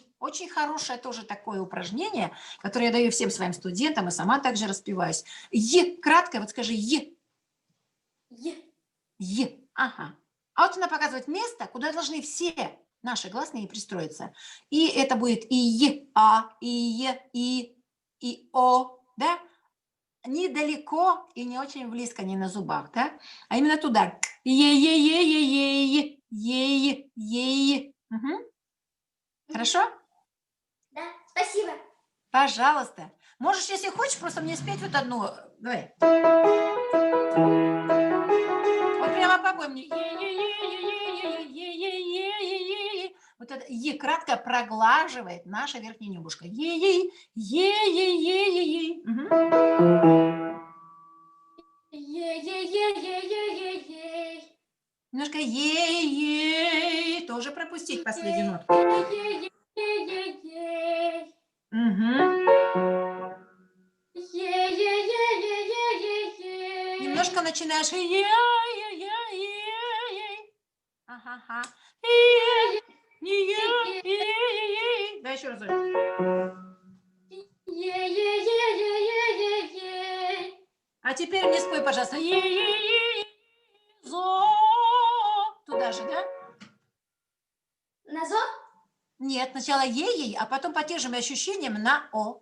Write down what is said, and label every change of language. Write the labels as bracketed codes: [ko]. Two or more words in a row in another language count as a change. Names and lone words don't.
[ru] Очень хорошее тоже такое упражнение, которое я даю всем своим студентам, и сама также распеваюсь. Е, краткое, вот скажи е. Е, ага. А вот она показывает место, куда должны все наши гласные пристроиться. И это будет и е, а, и е, и о, да? Недалеко и не очень близко, не на зубах, да? А именно туда. Е-е-е-е-е, е-е-е. Угу. Хорошо? Да, спасибо. Пожалуйста. Можешь, если хочешь, просто мне спеть вот одну. Давай. Вот прямо попой мне. Вот это «е» кратко проглаживает наша верхняя небушка. Е-е, е-е-е-е-е. Ей-ей-ей-ей-ей-ей. Немножко е-е, тоже пропустить последнюю нотку. Ей-ей-ей-ей-ей. Ей-ей-ей-ей-ей-ей-ей. Немножко начинаешь е-е-е-е-ей. Ага. Е-е-е-е-ей. Да, еще раз. Ей-ей-ей-ей-ей-ей. А теперь мне спой, пожалуйста. Зо. Туда же, да? На зо? Нет, сначала ей, а потом по тем же ощущениям на о.